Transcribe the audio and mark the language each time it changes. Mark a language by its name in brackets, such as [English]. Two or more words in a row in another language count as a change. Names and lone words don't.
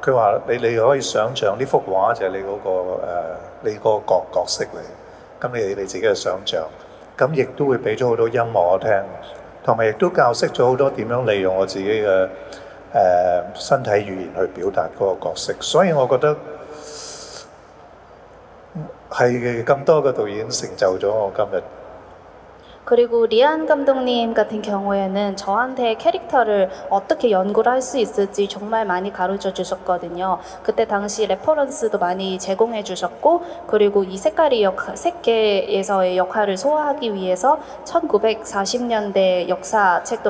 [Cantonese] 佢話你可以想像呢幅畫就係你個角色嚟，咁你自己嘅想像，咁亦都會俾咗好多音樂我聽，同埋亦都教識咗好多點樣利用我自己嘅身體語言去表達嗰個角色，所以我覺得係咁多個導演成就咗我今日。 [Korean] 그리고 리안 감독님 같은 경우에는 저한테 캐릭터를 어떻게 연구를 할 수 있을지 정말 많이 가르쳐 주셨거든요. 그때 당시 레퍼런스도 많이 제공해 주셨고, 그리고 이 색계에서의 역할을 소화하기 위해서 1940년대 역사책도